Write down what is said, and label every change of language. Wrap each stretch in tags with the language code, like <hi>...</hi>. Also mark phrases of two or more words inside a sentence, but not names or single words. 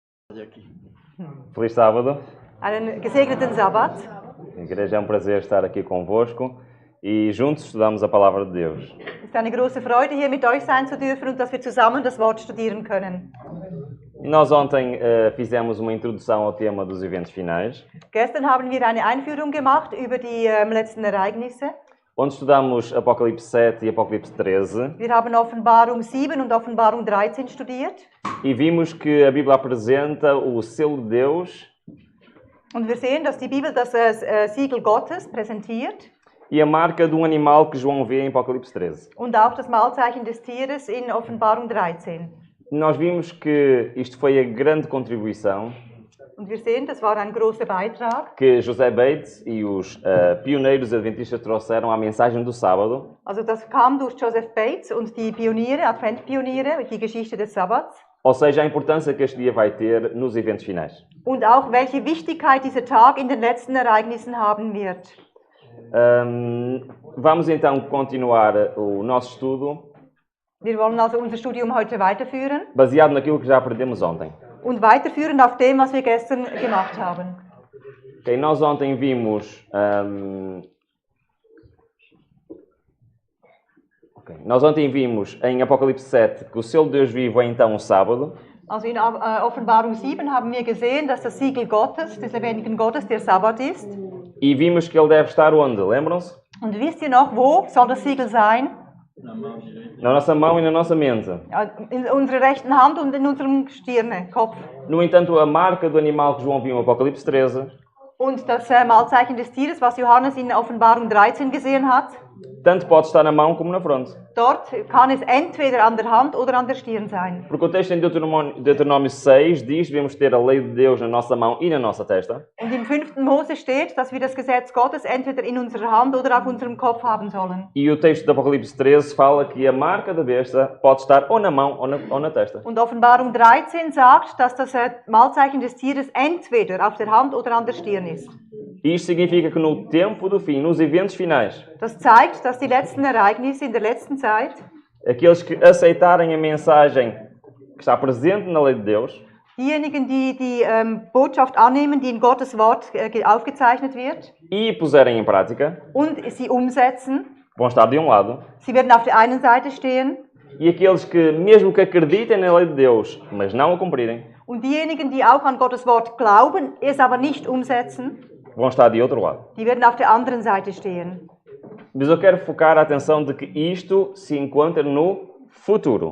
<pt>Feliz sábado.</pt> <de>Einen gesegneten Sabbat.</de> <pt>Igreja, é um prazer estar aqui convosco e juntos estudamos a palavra de Deus.</pt> <de>Es ist eine große Freude, hier mit euch sein zu dürfen und dass wir zusammen das Wort studieren können.</de> <pt>Nós ontem fizemos uma introdução ao tema dos eventos finais,</pt> <de>Gestern haben wir eine Einführung gemacht über die letzten Ereignisse.</de> <pt>onde estudamos Apocalipse 7 e Apocalipse 13</pt> <de>Wir haben Offenbarung 7 und Offenbarung 13 studiert.</de> <pt>e vimos que a Bíblia apresenta o selo de Deus</pt> <de>Und wir sehen, dass die Bibel das Siegel Gottes präsentiert</de> <pt>e a marca de um animal que João vê em Apocalipse 13.</pt> <de>und auch das Malzeichen des Tieres in Offenbarung 13.</de> <pt>Nós vimos que isto foi a grande contribuição</pt> <de>Und wir sehen, das war ein großer Beitrag.</de> <pt>que José Bates e os pioneiros adventistas trouxeram à mensagem do sábado.</pt> <de>Also das kam durch Joseph Bates und die Pioniere, Adventpioniere, die Geschichte des Sabbats.</de> <pt>Ou seja, a importância que este dia vai ter nos eventos finais.</pt> <de>Und auch welche Wichtigkeit dieser Tag in den letzten Ereignissen haben wird.</de> <pt>Vamos então continuar o nosso estudo</pt> <de>Wir wollen also unser Studium heute weiterführen</de> <pt>baseado naquilo que já aprendemos ontem.</pt> <de>und weiterführen auf dem, was wir gestern gemacht haben.</de> <pt>Okay, nós ontem vimos em Apocalipse 7 que o selo de Deus vivo é então o sábado.</pt> <de>Also in Offenbarung 7 haben wir gesehen, dass das Siegel Gottes, des lebendigen Gottes, der Sabbat ist.</de> <pt>E vimos que ele deve estar onde? Lembram-se?</pt> <de>Und wisst ihr noch, wo soll das Siegel sein?</de> <pt>Na nossa mão e na nossa mente.</pt> <de>In unserer rechten Hand und in unserem Stirne, Kopf.</de> <pt>No entanto, a marca do animal que João viu em Apocalipse 13</pt> <de>Und das Malzeichen des Tieres, was Johannes in Offenbarung 13 gesehen hat,</de> <pt>tanto pode estar na mão como na fronte.</pt> <de>dort kann es entweder an der Hand oder an der Stirn sein.</de> <pt>Porque o texto em Deuteronômio 6 diz que devemos ter a lei de Deus na nossa mão e na nossa testa.</pt> <de>Und im 5. Mose steht, dass wir das Gesetz Gottes entweder in unserer Hand oder auf unserem Kopf haben sollen.</de> <pt>E o texto de Apocalipse 13 fala que a marca da besta pode estar ou na mão ou na testa.</pt> <de>Und Offenbarung 13 sagt, dass das Malzeichen des Tieres entweder auf der Hand oder an der Stirn ist.</de> <pt>E isto significa que no tempo do fim, nos eventos finais,</pt> <de>Das zeigt, dass die letzten Ereignisse in der letzten Zeit,</de> <pt>aqueles que aceitarem a mensagem que está presente na lei de Deus,</pt> <de>diejenigen, die die Botschaft annehmen, die in Gottes Wort aufgezeichnet wird</de> <pt>e puserem em prática,</pt> <de>und sie umsetzen,</de> <pt>vão estar de um lado.</pt> <de>sie werden auf der einen Seite stehen.</de> <pt>E aqueles que, mesmo que acreditem na lei de Deus, mas não a cumprirem,</pt> <de>Und diejenigen, die auch an Gottes Wort glauben, es aber nicht umsetzen,</de> <pt>vão estar de outro lado.</pt> <de>die werden auf der anderen Seite stehen.</de> <pt>Mas eu quero focar a atenção de que isto se encontra no futuro.</pt>